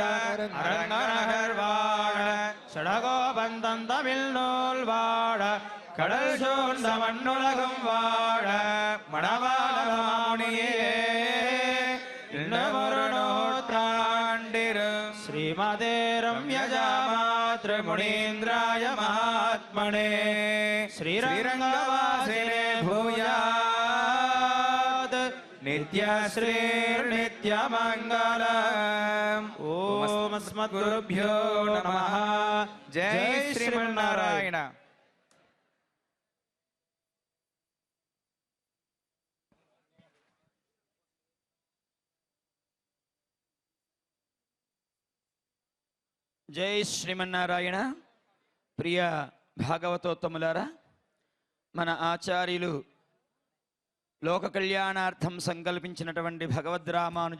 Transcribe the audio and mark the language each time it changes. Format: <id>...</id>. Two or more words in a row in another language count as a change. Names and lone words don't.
<ta>அரங்கநகர் வாழ சடகோபந்தம் தமிழ் நூல் வாழ கடல் சூழ்ந்த மண்ணுலகம் வாழ மணவாள மாமுனியே இன்னமொரு நூற்றாண்டிரு</ta> <sa>श्रीमते रम्यजामातृमुनीन्द्राय महात्मने श्रीरङ्गवासिने भूयात् नित्यश्रीर्नित्यमङ्गलम् ओम् अस्मद्गुरुभ्यो नमः जय श्रीमन्नारायण.</sa> <te>జై శ్రీమన్నారాయణ. ప్రియ భాగవతోత్తములారా, మన ఆచార్యులు లోక కళ్యాణార్థం సంకల్పించినటువంటి భగవద్రామానుజ</te>